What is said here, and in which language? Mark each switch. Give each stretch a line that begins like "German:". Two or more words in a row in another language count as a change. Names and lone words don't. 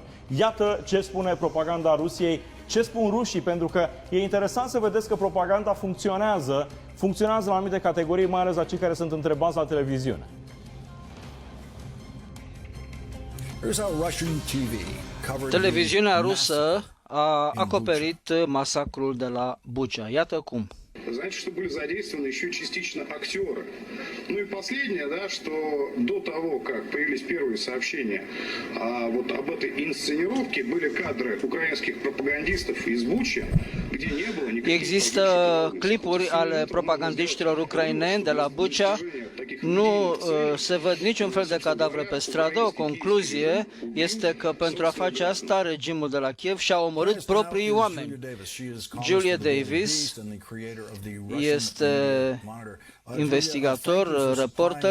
Romanian: Iată ce spune propaganda Rusiei, ce spun rușii, pentru că e interesant să vedeți că propaganda funcționează la anumite categorii, mai ales la cei care sunt întrebați la televiziune. Televiziunea rusă a acoperit masacrul de la Bucha. Iată cum.
Russian: Знаете, что были задействованы еще частично актеры. Ну и последнее, да, что до того, как появились первые сообщения вот об этой инсценировке, были кадры украинских пропагандистов из Бучи, где не было никаких...
Romanian: Există clipuri ale propagandiștilor ucraineni de la Bucha. Nu se văd niciun fel de cadavre pe stradă. O concluzie este că pentru a face asta, regimul de la Kiev și-a omorât proprii oameni. Julia Davis este investigator, reporter.